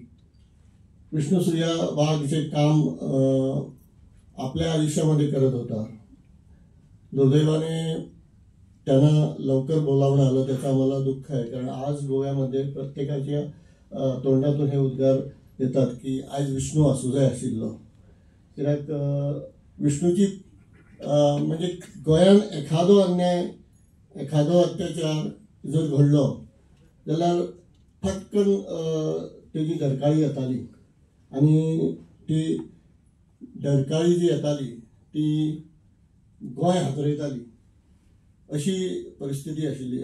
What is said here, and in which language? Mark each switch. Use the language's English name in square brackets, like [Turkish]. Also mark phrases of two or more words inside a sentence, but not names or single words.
[Marathi] विष्णू सूर्या वाघ जे काम आपल्या आयुष्यामध्ये करत होता, दुर्दैवाने त्यांना लवकर बोलावणं आलं, त्याचं आम्हाला दुःख आहे. कारण आज गोव्यामध्ये प्रत्येकाच्या तोंडातून हे उद्गार येतात की आज विष्णू [Konkani] असू जाय आशिल्लो. कित्याक विष्णूची म्हणजे गोंयान एखादो अन्याय, एखादो अत्याचार जर घडलो जाल्यार फटकन तेजी धरकाळी येताली, आणि ती धरकाळी जी येताली ती गोंय हादरयताली, अशी परिस्थिती आशिल्ली.